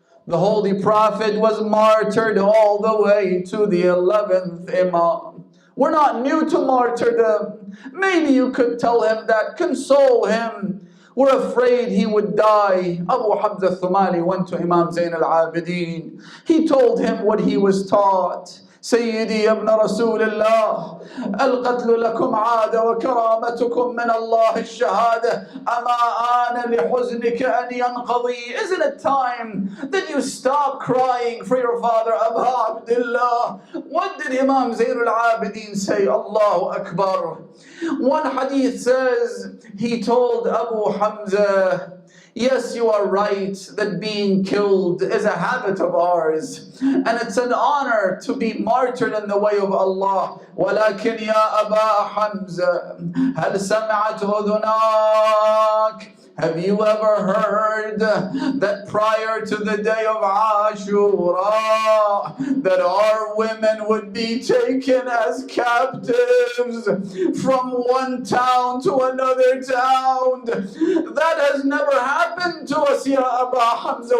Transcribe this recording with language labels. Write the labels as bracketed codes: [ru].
[en] The Holy Prophet was martyred all the way to the 11th Imam. We're not new to martyrdom. Maybe you could tell him that, console him. We're afraid he would die. Abu Hamza Thumali went to Imam Zayn al-Abidin. He told him what he was taught. [ar] سيدي ابن رسول الله القتل لكم عادة وكرامتكم من الله الشهادة أما آن لحزنك أن ينقضي. [en] Isn't it time that you stop crying for your father Abu Abdullah? What did Imam Zayn al-Abidin say? Allahu Akbar. One hadith says he told Abu Hamza, yes, you are right that being killed is a habit of ours, and it's an honor to be martyred in the way of Allah. [ar] ولكن يا أبا حمزة هل سمعت أذناك? [en] Have you ever heard that prior to the day of Ashura, that our women would be taken as captives from one town to another town? That has never happened to us, Ya Aba Hamza.